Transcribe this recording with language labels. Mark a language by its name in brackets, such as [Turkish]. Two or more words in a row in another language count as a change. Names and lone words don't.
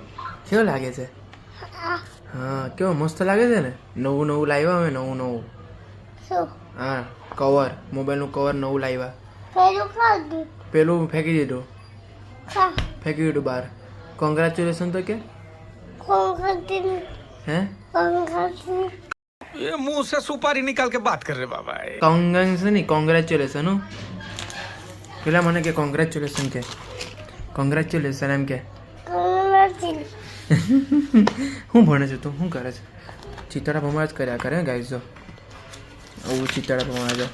[Gujarati] કેવો લાગે છે? હા કેવો મસ્ત લાગે છે ને. નવું લાવ્યા અમે, નવું. હા કવર, મોબાઈલનું કવર નવું લાવ્યા. પેલું ફેંકી દીધું બહાર. કોંગ્રેચ્યુલેશન તો કે હે [Hindi] ये मुंह से सुपारी निकाल के बात कर रहे बाबा. [Gujarati] કોંગ્રેચ્યુલેશન. પેલા મને કે કોંગ્રેચ્યુલેશન કે કોંગ્રેચ્યુલેશન એમ કે. હું ભણે છે તું? શું કરે છે? ચિતડા ભમા જ કર્યા કરે ગાઈઝ. જો આવું ચિતડા ભમા છે.